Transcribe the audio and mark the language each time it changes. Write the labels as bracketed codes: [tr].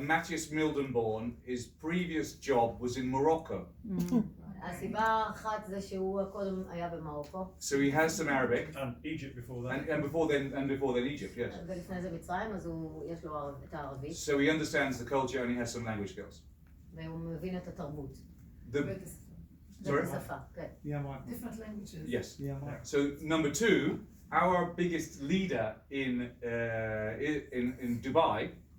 [en] Matthias Mildenborn, his previous job was in Morocco. [he] הסיבה אחת זה שהוא קודם היה במרוקו. [en] So he has some Arabic. And Egypt before that. And before then Egypt, yes. [he] ולפני זה מצרים, אז יש לו את הערבית. [en] So he understands the culture and he has some language skills. [he] והוא מבין את התרבות. [en] Sorry? [he] ואת השפה, כן. [en] Different languages. Yes. Yeah. So number 2, our biggest leader in Dubai